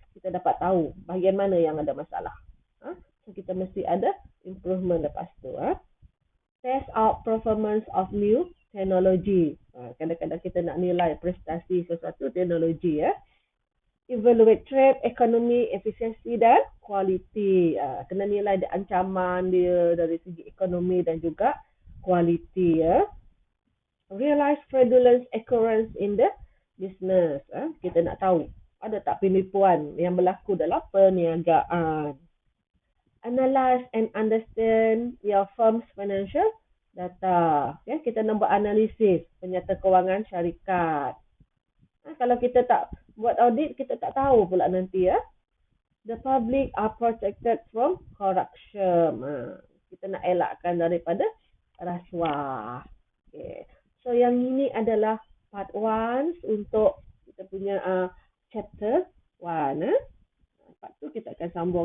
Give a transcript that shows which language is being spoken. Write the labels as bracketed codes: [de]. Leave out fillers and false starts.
[ms] Kita dapat tahu bahagian mana yang ada masalah. So kita mesti ada improvement lepas tu. [en] Test out performance of new technology. [ms] Kadang-kadang kita nak nilai prestasi sesuatu teknologi. [en] Evaluate trade, [ms] ekonomi, efisiensi dan kualiti. Kena nilai dia ancaman dia dari segi ekonomi dan juga kualiti. [en] Realize fraudulent occurrence in the business. [ms] Kita nak tahu ada tak penipuan yang berlaku dalam perniagaan. [en] Analyze and understand your firm's financial data. [ms] Kita nak buat analisis penyata kewangan syarikat. Kalau kita tak buat audit, kita tak tahu pula nanti. [en] The public are protected from corruption. [ms] Kita nak elakkan daripada rasuah. Okay. So yang ini adalah part 1 untuk kita punya chapter 1. Part 2 kita akan sambung.